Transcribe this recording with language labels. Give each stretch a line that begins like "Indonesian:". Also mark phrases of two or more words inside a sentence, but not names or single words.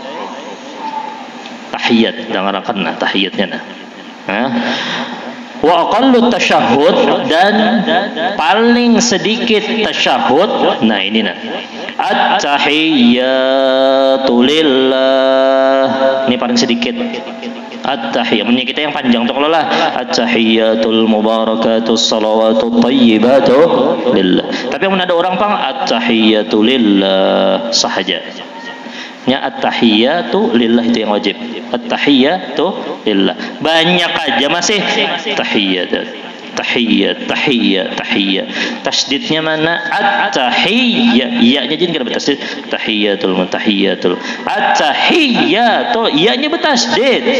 Banjar: Tahiyat, dengarkan tahiyatnya
Arabic: wa aqallu tasyahud,
Banjar: dan paling sedikit tasyahud. Nah ini
Arabic: at-tahiyyatu lillah,
Banjar: ini paling sedikit. At-tahiyyah, kita yang panjang tuh kalau lah
Arabic: at-tahiyyatul mubarakatus salawatut thayyibatu lillah.
Banjar: Tapi amun ada orang pang
Arabic: at-tahiyyatu lillah
Banjar: sahaja.
Arabic: At-tahiyyatu lillah
Banjar: itu yang wajib.
Arabic: At-tahiyyatu lillah.
Banjar: Banyak aja masih tahiyyat.
Arabic: Tahiyyat, tahiyyat, tahiyyat.
Banjar: Tasdidnya mana? At-tahiyyat. Iya-nya jadi enggak bertasdid.
Arabic: Tahiyyatul mutahiyyatul.
Banjar: At-tahiyyatu. Iya-nya bertasdid.